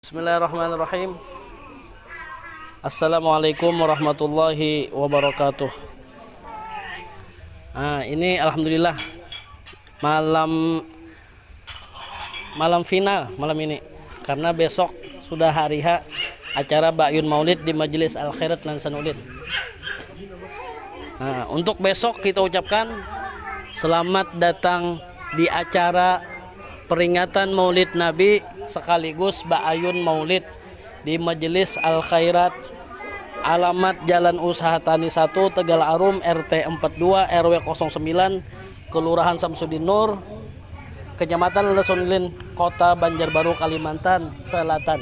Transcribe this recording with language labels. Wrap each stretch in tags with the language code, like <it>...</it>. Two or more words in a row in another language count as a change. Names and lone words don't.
<ar>بسم الله الرحمن الرحيم. السلام عليكم ورحمة الله وبركاته.</ar> <id>Nah, ini alhamdulillah malam final malam ini, karena besok sudah hari H acara Ba'yun Maulid di Majelis Al Khairat Lansanudin. Nah, untuk besok kita ucapkan selamat datang di acara peringatan Maulid Nabi sekaligus Ba'yun Maulid di Majelis Al Khairat, alamat Jalan Usaha Tani 1, Tegal Arum, RT 42 RW 09, Kelurahan Samsudin Nur, Kecamatan Lansanudin, Kota Banjarbaru, Kalimantan Selatan.</id>